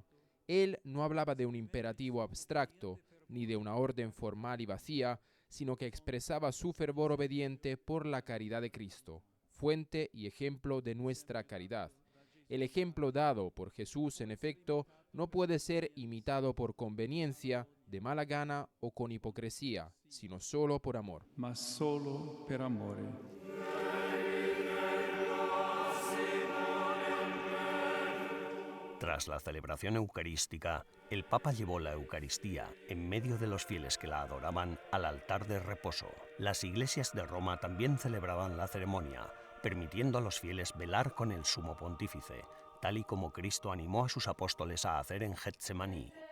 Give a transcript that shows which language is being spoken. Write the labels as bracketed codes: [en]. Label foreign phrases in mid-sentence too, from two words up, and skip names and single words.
[es] Él no hablaba de un imperativo abstracto, ni de una orden formal y vacía, sino que expresaba su fervor obediente por la caridad de Cristo, fuente y ejemplo de nuestra caridad. El ejemplo dado por Jesús, en efecto, no puede ser imitado por conveniencia, de mala gana o con hipocresía, sino solo por amor. [it] Ma solo per amore. [es] Tras la celebración eucarística, el Papa llevó la Eucaristía, en medio de los fieles que la adoraban, al altar de reposo. Las iglesias de Roma también celebraban la ceremonia, permitiendo a los fieles velar con el sumo pontífice, tal y como Cristo animó a sus apóstoles a hacer en Getsemaní.